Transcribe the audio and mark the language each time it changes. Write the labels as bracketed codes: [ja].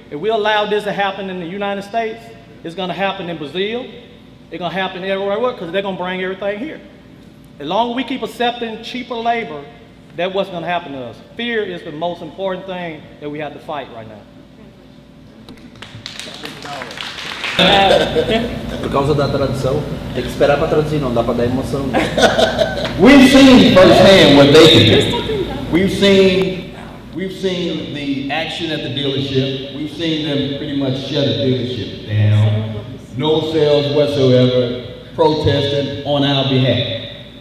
[en] If we allow this to happen in the United States, it's going to happen in Brazil. It's going to happen everywhere because they're going to bring everything here. As long as we keep accepting cheaper labor, that's what's going to happen to us. Fear is the most important thing that we have to fight right now. [pt] Por causa da tradução, tem que esperar para traduzir, não dá para dar emoção. [en] We've seen firsthand what they can do. We've seen the action at the dealership. We've seen them pretty much shut a dealership down. No sales whatsoever, protesting on our behalf.